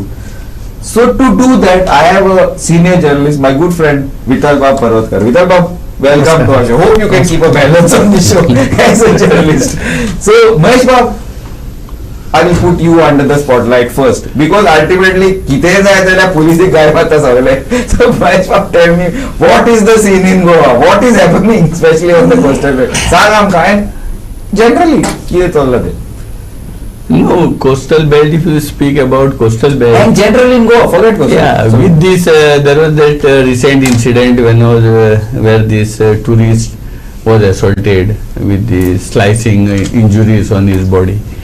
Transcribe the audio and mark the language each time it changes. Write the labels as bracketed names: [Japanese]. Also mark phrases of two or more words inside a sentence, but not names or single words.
[English] So to do that, I have a senior journalist, my good friend Vital Bab Parvatkar. Vital Bab, welcome to our show. Hope you can keep a balance on the show as a journalist. So Mahesh Bab, I will put you under the spotlight first, because ultimately [Marathi] किथे जायचं [English] police [Marathi] गायबात सगळे. [English] So Mahesh Bab, tell me, what is the scene in Goa? What is happening, especially on the coastal belt? [Konkani] सांग आमका, [English] and generally [Marathi] किती चाललं ते? [English] No, coastal belt, if you speak about coastal belt. And generally in Goa, forget coastal. Yeah, with this, there was that recent incident when I was, where this tourist was assaulted with the slicing injuries on his body.